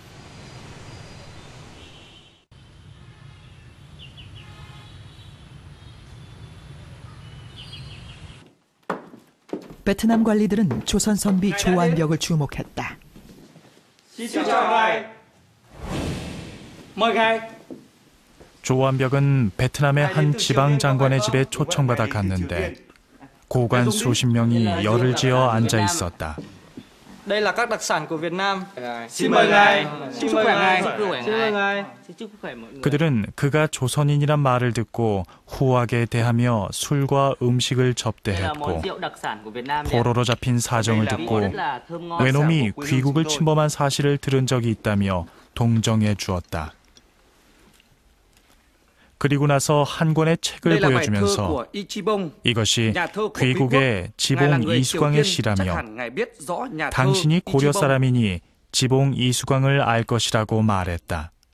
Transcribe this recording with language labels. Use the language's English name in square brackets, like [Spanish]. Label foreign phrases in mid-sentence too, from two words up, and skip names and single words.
[Korean] 베트남 관리들은 조선 선비 조안벽을 주목했다. 조안벽은 베트남의 한 지방 장관의 집에 초청받아 갔는데 고관 수십 명이 열을 지어 앉아 있었다. [Vietnamese] Đây là các đặc sản của Việt Nam. Xin mời ngài. Chúc khỏe ngài. Xin mời ngài. Chúc khỏe mọi người. [Korean] 그들은 그가 조선인이란 말을 듣고 후하게 대하며 술과 음식을 접대했고 포로로 잡힌 사정을 듣고 외놈이 귀국을 침범한 사실을 들은 적이 있다며 동정해 주었다. 그리고 나서 한 권의 책을 보여주면서 이것이 귀국의 지봉 이수광의 시라며 당신이 고려 사람이니 지봉 이수광을 알 것이라고 말했다.